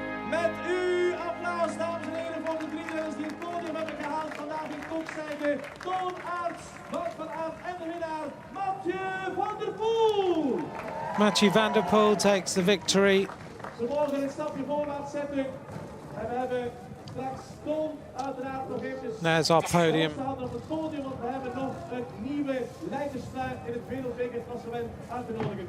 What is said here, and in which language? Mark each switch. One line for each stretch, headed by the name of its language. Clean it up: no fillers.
Dutch: Met uw applaus, dames en heren, voor de drie renners die het podium hebben gehaald vandaag in Koksijde. Toon Aerts, Wout van Aert en de winnaar, Mathieu Van Der Poel.
English: Machi Vanderpool takes the victory.
Dutch: Ze mogen een stapje voorwaarts zetten. En we hebben Straks Toon uiteraard nog eventjes.
English: There's our podium.
Dutch: Op het podium, want we hebben nog een nieuwe leiderstrui in het wereldbekerklassement uit te nodigen.